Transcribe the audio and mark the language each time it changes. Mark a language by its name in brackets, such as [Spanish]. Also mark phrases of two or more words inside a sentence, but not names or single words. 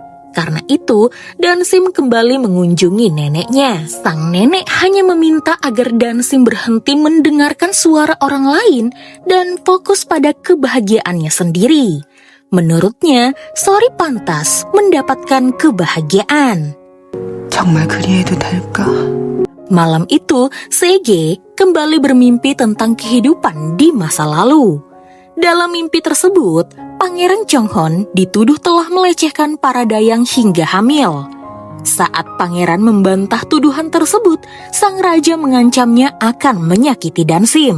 [Indonesian] Karena itu, Dansim kembali mengunjungi neneknya. Sang nenek hanya meminta agar Dansim berhenti mendengarkan suara orang lain dan fokus pada kebahagiaannya sendiri. Menurutnya, Sori pantas mendapatkan kebahagiaan. [Korean] 정말 그리해도 될까? [Indonesian] Malam itu, Sege kembali bermimpi tentang kehidupan di masa lalu. Dalam mimpi tersebut, Pangeran Chonghon dituduh telah melecehkan para dayang hingga hamil. Saat pangeran membantah tuduhan tersebut, sang raja mengancamnya akan menyakiti Dansim.